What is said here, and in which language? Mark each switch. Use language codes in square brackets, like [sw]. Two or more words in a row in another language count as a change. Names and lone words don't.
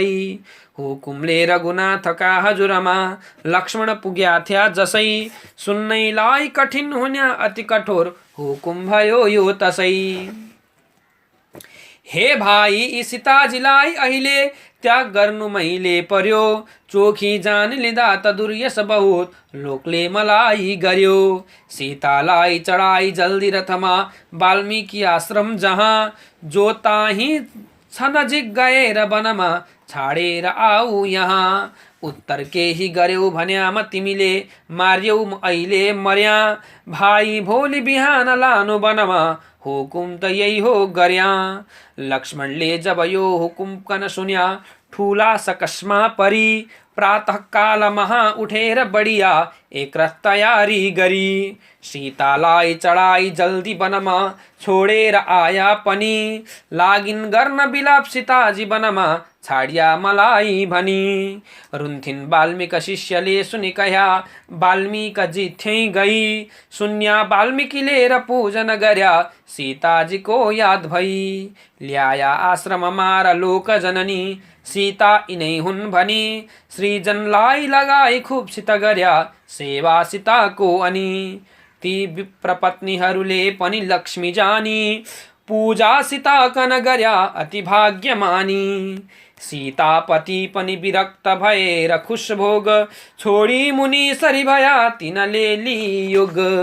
[ne] हुकुमले रघुनाथका हजुरमा लक्ष्मण पुग्या थिया जसै, सुन्नैलाई कठिन हुन्या अति कठोर हुकुम भयो यो तसै। हे भाइ यी सीताजीलाई अहिले त्याग गर्नु मैले पर्यो, चोखी जान लिँदा त दुर्यस बहुत लोकले मलाई गर्यो। सीतालाई चढाई जल्दी रथमा वाल्मीकि आश्रम जहाँ, जो ताही छ नजिक गएर वनमा छाडेर आऊ यहाँ। उत्तर केही गर्यौ भन्यामा तिमीले मार्यौ अहिले मर्या, भाइ भोलि बिहान लानु वनमा हुकुम त यही हो गर्या। लक्ष्मणले जब यो हुकुम कन सुन्या ठुला सकस्मा परी, प्रातः काल महा उठेर बढिया एक रथ तयारी गरी। सीतालाई चढाई जल्दी वनमा छोडेर आया पनि, लागिन गर्न बिलाप सीताजी वनमा छाडिया मलाई भनी। रुन्थिन् वाल्मीकि शिष्यले सुनि कह्या वाल्मीकि थियै गई, सुन्या वाल्मीकिले र पूजन गर्या सीताजीको याद भई। ल्याया आश्रममा र लोक जननी सीता यिनै हुन् भनी, श्रीजनलाई लगाई खुब सित गर्या सेवा सीताको अनि। ती विप्रपत्नीहरूले पनि लक्ष्मी जानी, पूजा सीता कन गर्या अति भाग्यमानी। सीतापति पनि विरक्त भएर खुश भोग, छोडी मुनि सरी भया तिनले लियोग।